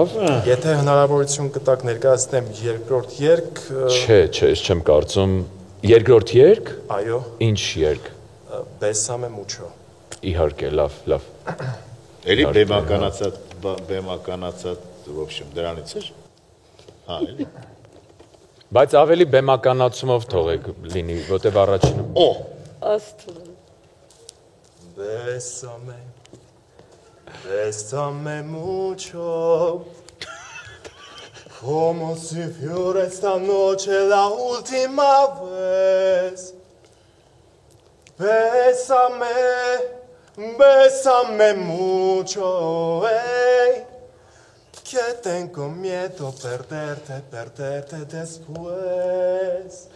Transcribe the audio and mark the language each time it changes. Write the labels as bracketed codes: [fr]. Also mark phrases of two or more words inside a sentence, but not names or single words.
[hy] Եթե հնարավորություն կտաք ներկայացնեմ երկրորդ երգ։ Չէ, ես չեմ կարծում։ Երկրորդ երգ։ Այո։ Ինչ երգ։ Բեսամե մուչո։ Իհարկե, լավ։ Էլի բեմականացած, [ru] в общем, [hy] դրանից էր։ Հա, էլի։ Բայց ավելի բեմականացումով թողեք լինի, որտեվ առաջինը։ Աստված։ [es] Bésame mucho, como si fuera esta noche la última vez. Bésame mucho, que tengo miedo perderte después.